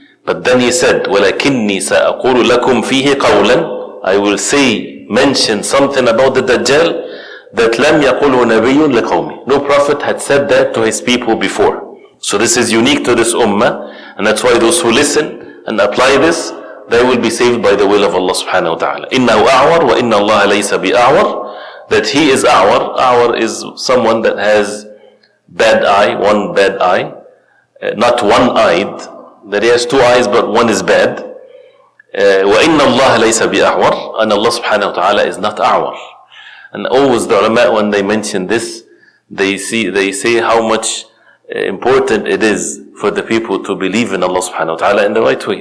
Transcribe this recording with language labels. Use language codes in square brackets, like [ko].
[en] But then he said, [ar] وَلَكِنِّي سَأَقُولُ لَكُمْ فِيهِ قَوْلًا, [en] I will say, mention something about the Dajjal that [ar] لَمْ يَقُلْهُ نَبِيٌّ لِقَوْمِ, [en] no prophet had said that to his people before. So this is unique to this ummah, and that's why those who listen and apply this, they will be saved by the will of Allah subhanahu wa ta'ala. [ar] إِنَّهُ أَعْوَرْ وَإِنَّ اللَّهَ لَيْسَ بِأَعْوَرْ, [en] that he is a'war. A'war is someone that has bad eye, one bad eye, not one-eyed, that he has two eyes but one is bad. [ar] وَإِنَّ اللَّهَ لَيْسَ بِأَعْوَرْ, [en] and Allah subhanahu wa ta'ala is not a'war. And always the ulama, when they mention this, they say how much important it is for the people to believe in Allah subhanahu wa ta'ala in the right way.